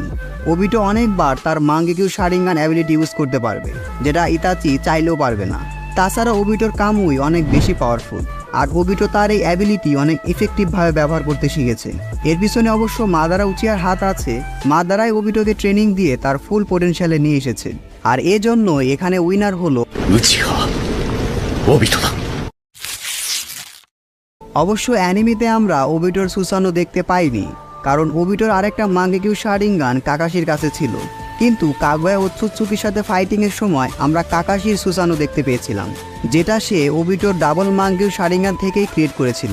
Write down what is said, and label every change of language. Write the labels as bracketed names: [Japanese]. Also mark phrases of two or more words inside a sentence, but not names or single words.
[Bangla] ওবিটো অনেকবার তার মাঙ্গেকিউ শারিঙ্গান [English] ability use [Bangla] করতে পারবে যেটা ইতাচি চাইলেও পারবে না। তাছাড়া ওবিটোর কামুই অনেক বেশি পাওয়ারফুল আর ওবিটো তার এই অ্যাবিলিটি অনেক ইফেক্টিভভাবে ব্যবহার করতে শিখেছে। এর পিছনে অবশ্য মাদারা উচিয়ার হাত আছে। মাদারাই ওবিটোকে ট্রেনিং দিয়ে তার [English] full potential [Bangla] নিয়ে এসেছে আর এজন্য এখানে উইনার হলো [Japanese] ウチハオビトだ。 [Bangla] অবশ্য অ্যানিমিতে আমরা ওবিটোর সুসানো দেখতে পাইনি কারণ ওবিটোর আরেকটা মাঙ্গেকিউ শারিঙ্গান কাকাশির কাছে ছিল, কিন্তু কাগুয়া ওৎসুৎসুকির সাথে ফাইটিংয়ের সময় আমরা কাকাশির সুসানো দেখতে পেয়েছিলাম যেটা সে ওবিটোর ডাবল মাঙ্গেকিউ শারিঙ্গান থেকেই ক্রিয়েট করেছিল।